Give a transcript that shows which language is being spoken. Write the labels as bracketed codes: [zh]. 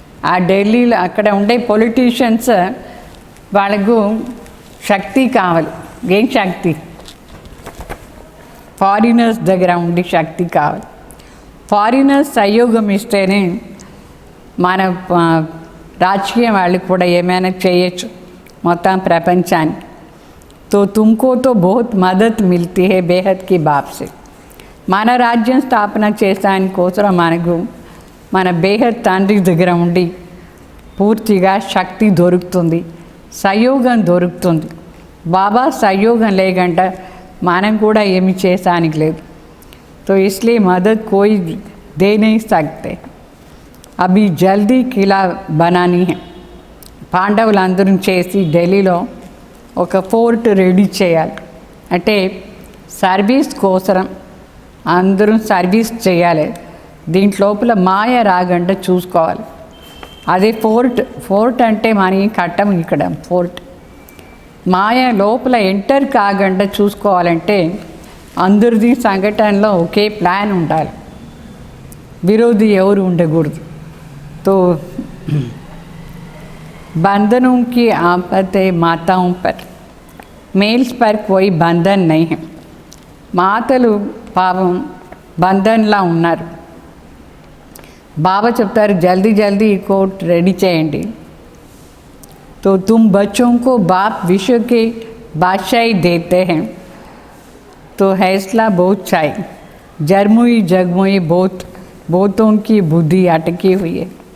[te] ఆ ఢిల్లీలో అక్కడ ఉండే పొలిటీషియన్స్ వాళ్ళకు శక్తి కావాలి. ఏం శక్తి? ఫారినర్స్ దగ్గర ఉండి శక్తి కావాలి. ఫారినర్స్ సహయోగం ఇస్తేనే మన రాజకీయ వాళ్ళు కూడా ఏమైనా చేయొచ్చు మొత్తం ప్రపంచానికి. [hi] तो तुमको तो बहुत मदद मिलती है बेहद की बाप से. [te] మన రాజ్యం స్థాపన చేసానికి కోసం మనకు మన బేహద్ తండ్రి దగ్గర ఉండి పూర్తిగా శక్తి దొరుకుతుంది, సహయోగం దొరుకుతుంది. బాబా సహయోగం లేకుండా మనం కూడా ఏమి చేసానికి లేదు. [hi] तो इसलिए मदद कोई दे नहीं सकते. अभी जल्दी किला बनानी है. [te] పాండవులందరూ చేసి ఢిల్లీలో ఒక ఫోర్ట్ రెడీ చేయాలి. అంటే సర్వీస్ కోసం అందరూ సర్వీస్ చేయాలి. దీంట్లోపల మాయ రాకుండా చూసుకోవాలి. అదే ఫోర్ట్ అంటే మనకి కట్టం ఇక్కడ ఫోర్ట్. మాయ లోపల ఎంటర్ కాకుండా చూసుకోవాలంటే అందరిది సంఘటనలో ఒకే ప్లాన్ ఉండాలి, విరోధి ఎవరు ఉండకూడదు. [hi] तो बंधनों की आफत है माताओं पर, मेल्स पर कोई बंधन नहीं है. [te] మాతలు పాపం బంధన్లా ఉన్నారు. బాబా చెప్తారు జల్దీ జల్దీ ఈ కోర్ట్ రెడీ చేయండి. [hi] तो तुम बच्चों को बाप विश्व के बादशाही देते हैं, तो फैसला बहुत चाहिए. जरमुई जगमुई बहुतों की बुद्धि अटकी हुई है.